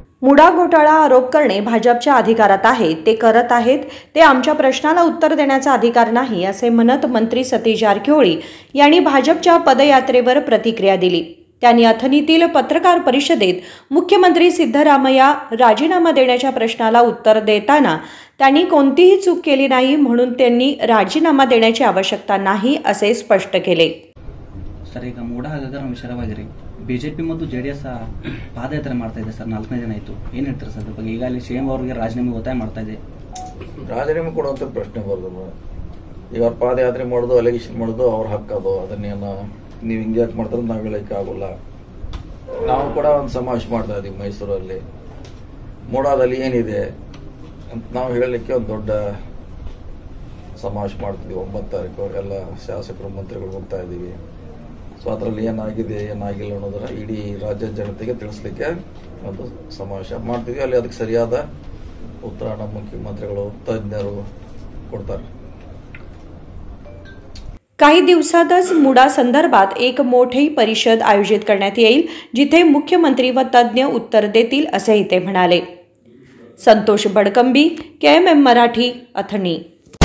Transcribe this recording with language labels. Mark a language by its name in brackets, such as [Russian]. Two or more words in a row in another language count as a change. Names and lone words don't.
[Marathi] मुडा घोटाळा आरोप करणे भाजपच्या अधिकारात आहे, ते करत आहेत, ते आमच्या प्रश्नाला उत्तर देण्याचा अधिकार नाही असे म्हणत मंत्री सतीश जारकिहोळी यांनी भाजपच्या पदयात्रेवर प्रतिक्रिया दिली। त्यांनी अथणीतील पत्रकार परिषदेत मुख्यमंत्री सिद्धरामय्या राजीनामा देण्याच्या प्रश्नाला उत्तर देताना त्यांनी कोणतीही चूक केली नाही म्हणून त्यांनी राजीनामा देण्याची आवश्यकता नाही असे स्पष्ट केले। सर, [Kannada] ಈಗ ಮೂಡ ಹಗರಣ ವಿಚಾರವಾಗಿ ಬಿಜೆಪಿ ಮತ್ತು ಜೆಡಿಎಸ್ ಪಾದಯಾತ್ರೆ ಮಾಡ್ತಾ ಇದೆ ಸರ್, 4ನೇ ದಿನ ಆಯಿತು, ಏನು ಹೇಳ್ತಾರೆ ಸರ್? ಬಗ್ಗೆ ಈಗಾಗಲೇ ಸಿಎಂ ಅವರಿಗೆ ರಾಜೀನಾಮೆ ಒತ್ತಾಯ ಮಾಡ್ತಾ ಇದೆ। ರಾಜೀನಾಮೆ ಕೊಡುವಂಥ ಪ್ರಶ್ನೆ ಬರೋದು, ಈಗ ಅವ್ರು ಪಾದಯಾತ್ರೆ ಮಾಡೋದು, ಅಲಿಗೇಷನ್ ಮಾಡೋದು ಅವ್ರ ಹಕ್ಕದು, ಅದನ್ನೇನು ನೀವು ಹಿಂಗೆ ಯಾಕೆ ಮಾಡ್ತಾರೆ ನಾವು ಹೇಳೋಕ್ಕೆ ಆಗೋಲ್ಲ। ನಾವು ಕೂಡ ಒಂದು ಸಮಾವೇಶ ಮಾಡ್ತಾ ಇದ್ದೀವಿ ಮೈಸೂರಲ್ಲಿ, ಮೂಡಾದಲ್ಲಿ ಏನಿದೆ ಅಂತ ನಾವು ಹೇಳಲಿಕ್ಕೆ ಒಂದು ದೊಡ್ಡ ಸಮಾವೇಶ ಮಾಡ್ತಿದ್ದೀವಿ। 9 ತಾರೀಕು ಎಲ್ಲ ಶಾಸಕರು ಮಂತ್ರಿಗಳು ಹೋಗ್ತಾ ಇದ್ದೀವಿ। ಸೊ ಅದರಲ್ಲಿ ಏನಾಗಿದೆ ಏನಾಗಿಲ್ಲ ಅನ್ನೋದರ ಇಡೀ ರಾಜ್ಯ ಜನತೆಗೆ ತಿಳಿಸ್ಲಿಕ್ಕೆ ಒಂದು ಸಮಾವೇಶ ಮಾಡ್ತಿದ್ವಿ। ಅಲ್ಲಿ ಅದಕ್ಕೆ ಸರಿಯಾದ उत्तर ನಮ್ಮ मुख्यमंत्रीಗಳು तज्ञರು ಕೊಡ್ತಾರೆ। [Marathi] काही दिवसातच मुडा संदर्भात एक मोठी परिषद आयोजित करण्यात येईल, जिथे मुख्यमंत्री व तज्ञ उत्तर देतील असेही ते म्हणाले। संतोष बडकंबी, KMM मराठी, अथणी।